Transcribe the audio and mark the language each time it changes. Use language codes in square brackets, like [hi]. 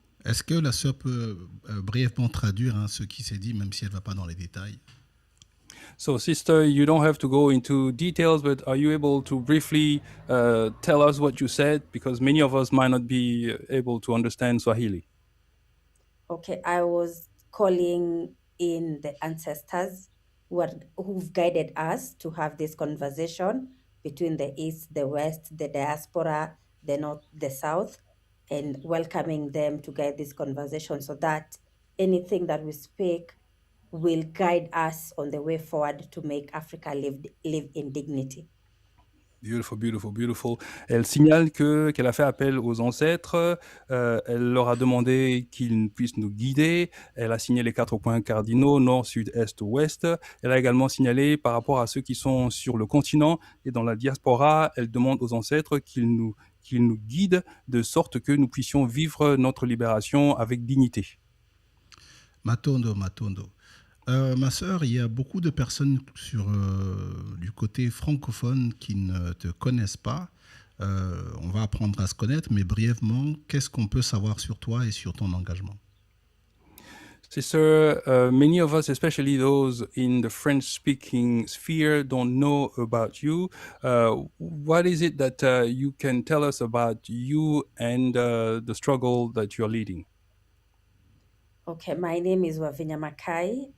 [fr] Est-ce que la sœur peut brièvement traduire ce qui s'est dit, même si elle ne va pas dans les détails? [en] So, sister, you don't have to go into details, but are you able to briefly tell us what you said? Because many of us might not be able to understand Swahili. Okay, I was calling in the ancestors who've guided us to have this conversation between the East, the West, the diaspora, the North, the South, and welcoming them to guide this conversation so that anything that we speak will guide us on the way forward to make Africa live in dignity. Beautiful, beautiful, beautiful. [fr] Elle signale qu'elle a fait appel aux ancêtres, elle leur a demandé qu'ils puissent nous guider, elle a signé les 4 points cardinaux, nord, sud, est, ouest. Elle a également signalé par rapport à ceux qui sont sur le continent et dans la diaspora, elle demande aux ancêtres qu'ils nous guident de sorte que nous puissions vivre notre libération avec dignité. [ln] Matondo. [fr] Ma sœur, il y a beaucoup de personnes du côté francophone qui ne te connaissent pas. On va apprendre à se connaître, mais brièvement, qu'est-ce qu'on peut savoir sur toi et sur ton engagement? [en] Sister, many of us, especially those in the French-speaking sphere, don't know about you. What is it that you can tell us about you and the struggle that you're leading? Okay, my name is Wavinya Makai.